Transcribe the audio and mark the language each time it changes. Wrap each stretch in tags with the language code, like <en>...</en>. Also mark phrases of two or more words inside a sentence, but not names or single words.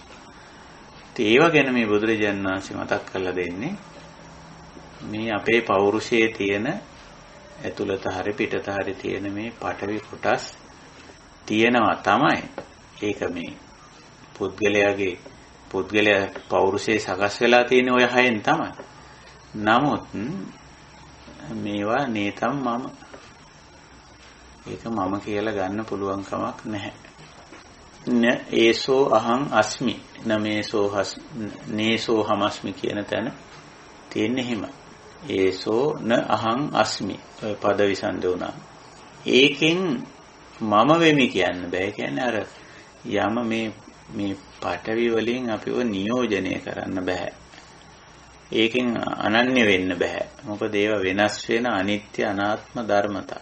<si>ඉතින් ඒව ගැන මේ බුදුරජාණන් වහන්සේ මතක් කරලා දෙන්නේ මේ අපේ පෞරුෂයේ තියෙන ඇතුළත හරි පිටත හරි තියෙන මේ පඨවි කොටස් තියෙනවා තමයි. ඒක මේ පුද්ගලයා පෞරුෂයේ සකස් වෙලා තියෙන ඔය හයෙන් තමයි. නමුත් මේවා නේතම් මම ඒක මම කියලා ගන්න පුළුවන් කමක් නැහැ.</si> <pi>ඒසෝ අහං අස්මි නේසෝ හමස්මි</pi> <si>කියන තැන තියෙන්නේ එහෙම.</si> <pi>ඒසෝ න අහං අස්මි</pi> <si>ඔය පද විසන්ද වුණා. ඒකෙන් මම වෙමි කියන්න බෑ. කියන්නේ අර යම මේ පඨවි වලින් අපිව නියෝජනය කරන්න බෑ. ඒකෙන් අනන්‍ය වෙන්න බෑ. මොකද ඒවා වෙනස් වෙන අනිත්‍ය අනාත්ම ධර්මතා.</si>